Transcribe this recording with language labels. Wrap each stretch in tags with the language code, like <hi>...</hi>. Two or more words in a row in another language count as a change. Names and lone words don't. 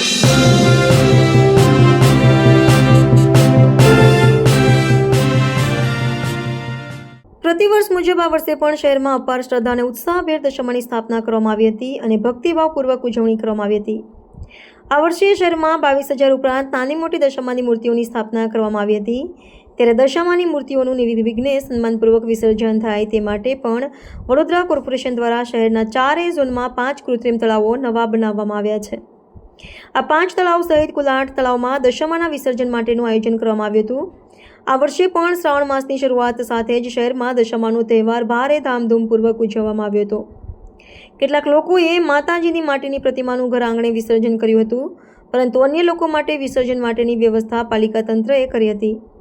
<gu>પ્રતિવર્ષ મુજબ આ વર્ષે પણ શહેરમાં અપાર શ્રદ્ધા અને ઉત્સાહભેર દશામાની સ્થાપના કરવામાં આવી હતી અને ભક્તિભાવપૂર્વક ઉજવણી કરવામાં આવી હતી। આ વર્ષે શહેરમાં 22,000 ઉપરાંત નાની મોટી દશામાની મૂર્તિઓની સ્થાપના કરવામાં આવી હતી। ત્યારે દશામાની મૂર્તિઓનું નિર્વિઘ્ને સન્માનપૂર્વક વિસર્જન થાય તે માટે પણ વડોદરા કોર્પોરેશન દ્વારા શહેરના 4 ઝોનમાં 5 કૃત્રિમ તળાવો નવા બનાવવામાં આવ્યા છે। આ 5 તળાવ સહિત કુલ 8 તળાવમાં દશામાના વિસર્જન માટેનું આયોજન કરવામાં આવ્યું હતું। આ વર્ષે પણ શ્રાવણ માસની શરૂઆત સાથે જ શહેરમાં દશામાનો તહેવાર ભારે ધામધૂમપૂર્વક ઉજવવામાં આવ્યો હતો। કેટલાક લોકોએ માતાજીની માટીની પ્રતિમાનું ઘર આંગણે વિસર્જન કર્યું હતું, પરંતુ અન્ય લોકો માટે વિસર્જન માટેની વ્યવસ્થા પાલિકા તંત્રએ કરી હતી।</gu>